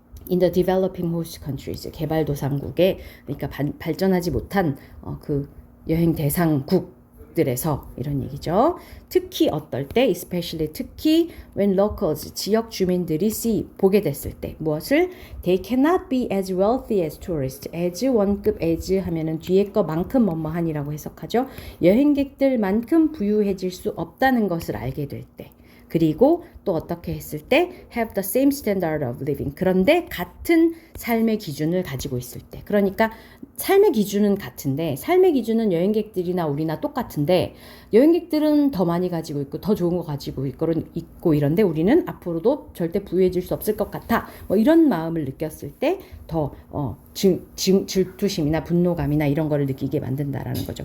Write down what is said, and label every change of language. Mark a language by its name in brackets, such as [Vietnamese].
[English] In the developing host countries, [Korean] 개발도상국에, 그러니까 발전하지 못한 그 여행 대상국들에서 이런 얘기죠. 특히 어떨 때, [English] especially [Korean] 특히 [English] when locals, [Korean] 지역 주민들이 보게 됐을 때 무엇을? [English] They cannot be as wealthy as tourists. [Korean] as 원급 as 하면은 뒤에 거만큼 뭐뭐한이라고 해석하죠. 여행객들만큼 부유해질 수 없다는 것을 알게 될 때. 그리고 또 어떻게 했을 때 [English] have the same standard of living. [Korean] 그런데 같은 삶의 기준을 가지고 있을 때. 그러니까 삶의 기준은 같은데 삶의 기준은 여행객들이나 우리나 똑같은데 여행객들은 더 많이 가지고 있고 더 좋은 거 가지고 있고 이런데 우리는 앞으로도 절대 부유해질 수 없을 것 같아. 이런 마음을 느꼈을 때 더 질투심이나 분노감이나 이런 거를 느끼게 만든다라는 거죠.